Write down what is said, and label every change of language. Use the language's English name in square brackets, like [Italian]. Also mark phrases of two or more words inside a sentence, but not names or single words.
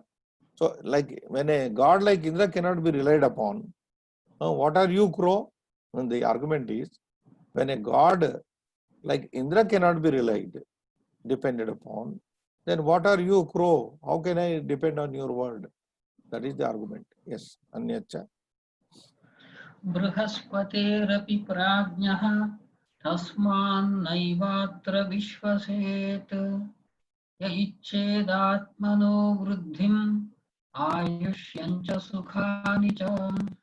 [English] So, like when a god like Indra cannot be relied upon, what are you, crow? And the argument is, when a god like Indra cannot be depended upon, then what are you, crow? How can I depend on your word? That is the argument. Yes, [Sanskrit] Anyacha. बृहस्पतेरपि प्रज्ञा तस्मान् नैवात्र विश्वसेत् य इच्छेदात्मनो वृद्धिम् आयुष्यञ्च सुखानि च.